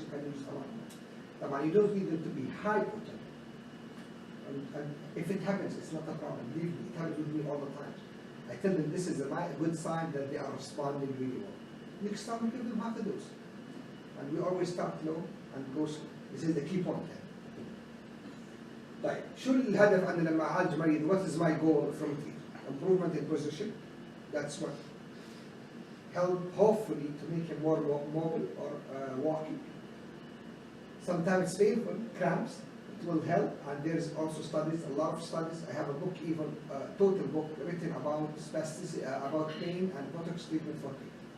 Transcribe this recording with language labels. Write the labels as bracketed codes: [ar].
[en] You can use a lot more. You don't need them to be high potent. And if it happens, it's not a problem. Believe me, it happens with me all the time. I tell them this is a good sign that they are responding really well. Next time we give them half the dose. And we always start low and go slow. This is the key point here. [ar] طيب شو الهدف أنا لما أعالج مريض? [en] What is my goal from it? Improvement in position. That's what. Help hopefully to make him more mobile or walking. Sometimes it's painful, cramps. It will help, and there's also studies, a lot of studies. I have a book, even a total book written about spasticity, about pain and Botox treatment for pain.